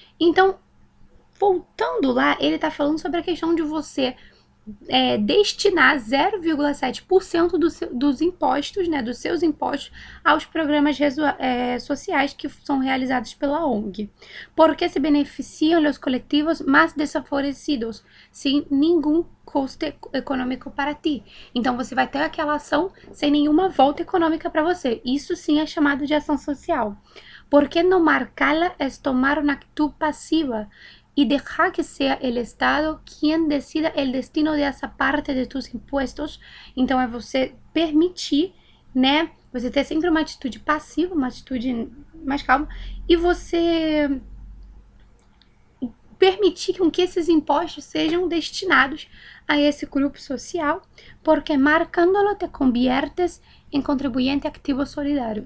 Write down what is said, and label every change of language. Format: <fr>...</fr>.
<pt>Então, voltando lá, ele está falando sobre a questão de você destinar 0,7% dos impostos, né, dos seus impostos, aos programas sociais que são realizados pela ONG, porque se beneficiam os coletivos mais desfavorecidos, sem nenhum custo econômico para ti. Então, você vai ter aquela ação sem nenhuma volta econômica para você. Isso sim é chamado de ação social.</pt> <es>¿Por qué no marcarla es tomar una actitud pasiva y dejar que sea el Estado quien decida el destino de essa parte de tus impostos?</es> <pt>Então, é você permitir, né? Você ter sempre uma atitude passiva, uma atitude mais calma, e você permitir que esses impostos sejam destinados a esse grupo social, porque</pt> <es>marcándolo te conviertes</es> <pt>em contribuinte ativo solidário.</pt>